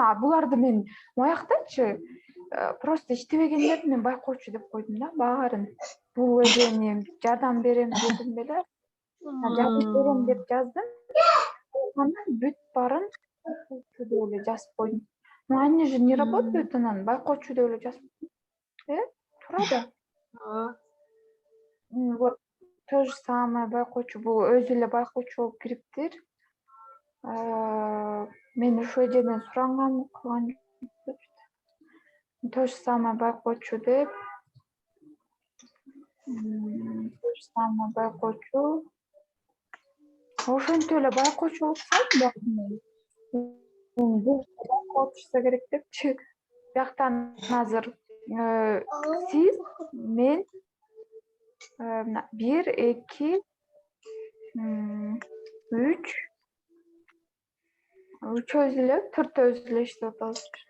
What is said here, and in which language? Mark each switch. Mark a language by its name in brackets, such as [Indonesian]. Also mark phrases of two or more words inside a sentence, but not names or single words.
[Kyrgyz] А буларды мен мояктачы просто иштебегендерди мен байкоочу деп койдум да баарын. Бул эже жардам берем дедим беле. Жардам берем деп жаздым. Анан бүт баарын байкоочу деп эле жазып койдум. [Russian] Ну они же не работают [Kyrgyz] анан байкоочу деп эле жазып койдум. Туура да. [Russian] Вот то же самое [Kyrgyz] байкоочу бул өзү эле байкоочу болуп кириптир. Мен ошол жерден суранган кылган [Russian] то же самое [Kyrgyz] байкоочу деп [Russian] то же самое [Kyrgyz] байкоочу ошентип эле байкоочу болуп салдым бул байкоочусу керек депчи бияктан азыр сиз мен мына 1 2 үчөөбүз эле 4өөбүз эле иштеп атабыз.